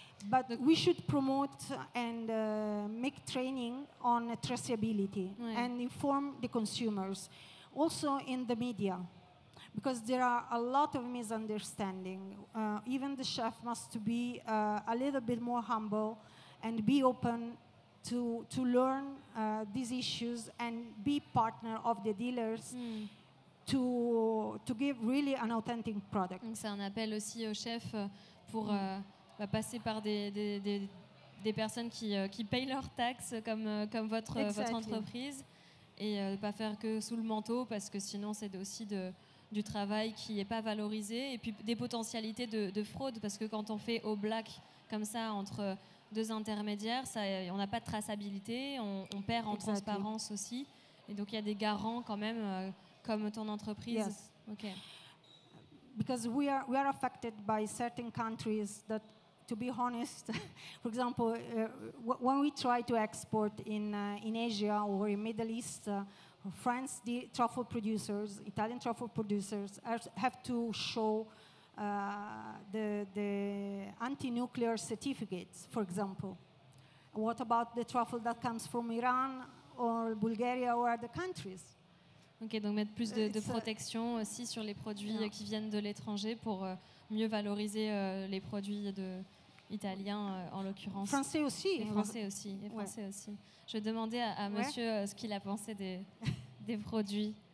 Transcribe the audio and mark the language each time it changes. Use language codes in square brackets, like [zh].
[en] But we should promote and make training on traceability and inform the consumers, also in the media, because there are a lot of misunderstanding. Even the chef must be a little bit more humble and be open to learn these issues and be partner of the dealers to give really an authentic product. [fr] Donc c'est un appel aussi aux chefs pour passer par des personnes qui payent leurs taxes comme votre entreprise, et ne pas faire que sous le manteau, parce que sinon c'est aussi du travail qui n'est pas valorisé, et puis des potentialités de fraude, parce que quand on fait au black comme ça entre deux intermédiaires, on n'a pas de traçabilité, on perd en transparence aussi, et donc il y a des garants quand même comme ton entreprise. [en] Yes. Okay. Because we are affected by certain countries that, to be honest, for example, when we try to export in Asia or in Middle East, France, the truffle producers, Italian truffle producers, have to show the anti-nuclear certificates, for example. What about the truffle that comes from Iran or Bulgaria or other countries? [fr] Ok, donc mettre plus de protection aussi sur les produits qui viennent de l'étranger pour mieux valoriser les produits italiens en l'occurrence. Français aussi. Et français aussi. Et français aussi. Je vais demander à monsieur ce qu'il a pensé des produits.